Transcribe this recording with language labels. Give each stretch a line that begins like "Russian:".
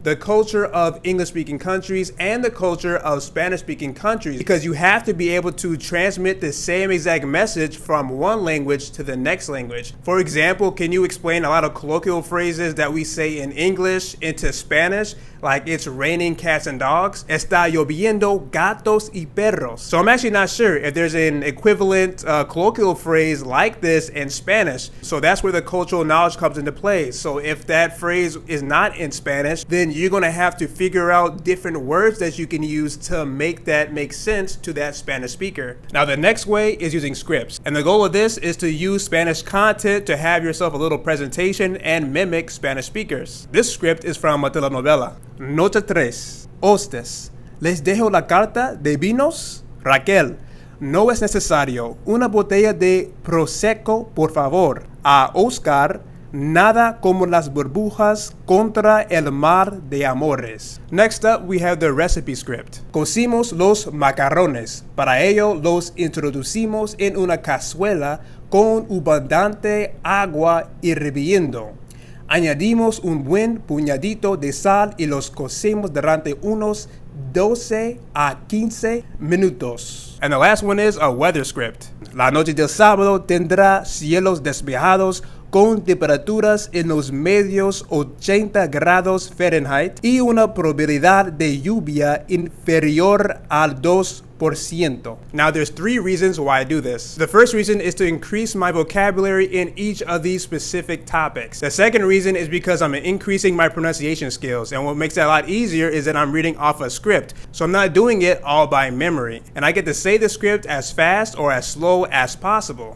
English: The culture of English-speaking countries and the culture of Spanish-speaking countries, because you have to be able to transmit the same exact message from one language to the next language. For example, can you explain a lot of colloquial phrases that we say in English into Spanish? Like it's raining cats and dogs.
Spanish: Está lloviendo gatos y perros.
English: So I'm actually not sure if there's an equivalent colloquial phrase like this in Spanish. So that's where the cultural knowledge comes into play. So if that phrase is not in Spanish, then you're going to have to figure out different words that you can use to make that make sense to that Spanish speaker. Now, the next way is using scripts. And the goal of this is to use Spanish content to have yourself a little presentation and mimic Spanish speakers. This script is from a telenovela.
Spanish: Noche 3. Hostes. Les dejo la carta de vinos. Raquel. No es necesario una botella de prosecco, por favor. A Oscar. Nada como las burbujas contra el mar de amores.
English: Next up, we have the recipe script.
Spanish: Cocimos los macarrones. Para ello, los introducimos en una cazuela con abundante agua hirviendo. Añadimos un buen puñadito de sal y los cocemos durante unos 12 a 15 minutos.
English: And the last one is a weather script.
Spanish: La noche del sábado tendrá cielos despejados con temperaturas en los medios 80 grados Fahrenheit y una probabilidad de lluvia inferior al 2%.
English: Now, there's 3 reasons why I do this. The first reason is to increase my vocabulary in each of these specific topics. The second reason is because I'm increasing my pronunciation skills, and what makes that a lot easier is that I'm reading off a script, so I'm not doing it all by memory, and I get to say the script as fast or as slow as possible.